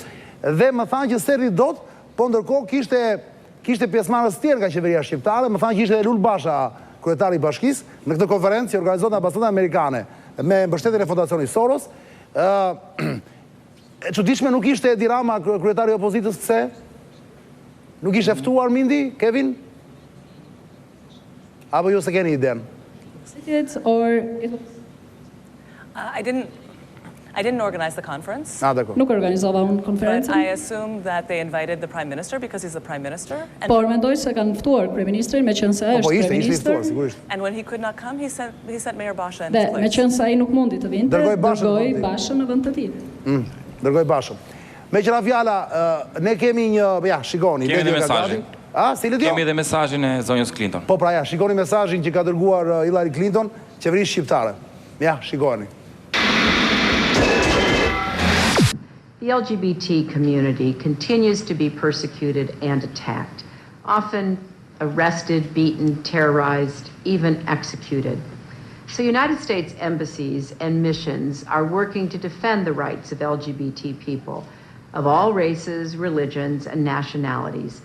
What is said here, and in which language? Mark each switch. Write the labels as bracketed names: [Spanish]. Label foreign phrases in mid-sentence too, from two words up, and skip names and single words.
[Albanian] Dhe më thanë që s'erdhi dot, po ndërkohë kishte pjesëmarrës tjerë nga qeveria shqiptare, më thanë që ishte Lul Basha, kryetari I bashkisë, në këtë konferencë që organizohet në Ambasada Amerikane me mbështetjen e Fondacionit Soros. E çuditshme nuk ishte Edi Rama, kryetari I opozitës, pse? Nuk ishte ftuar Mindy, Kevin? Apo ju se keni iden? [English] I didn't organize the conference. [Albanian] Dakor. Nuk organizova unë [English] But [Albanian] konferencën, [English] I assume that they invited the prime minister because he's the prime minister. [Albanian] por mendoj se kanë ftuar kryeministrin me qenë se Po është ishte I kryeministër. ftuar, sigurisht. [English] And when he could not come, he sent Mayor Basha in [Albanian] Dhe [English] his [Albanian] me [English] place. [Albanian] qenë se ai nuk mundi të vinte, Dërgoi Bashën në dërgoi vend të tij. Bashën në vend të tij. Dërgoj Bashën. Me qëra fjala, ne kemi një, ja, shikoni. Kemi video dhe ka mesazhin. gati. Si le Kemi dhe mesazhin e zonjës Clinton. Po pra ja, shikoni mesazhin që ka dërguar Hillary Clinton, qeverisë shqiptare. Ja, shikoni. [English] The LGBT community continues to be persecuted and attacked, often arrested, beaten, terrorized, even executed. So United States embassies and missions are working to defend the rights of LGBT people of all races, religions, and nationalities.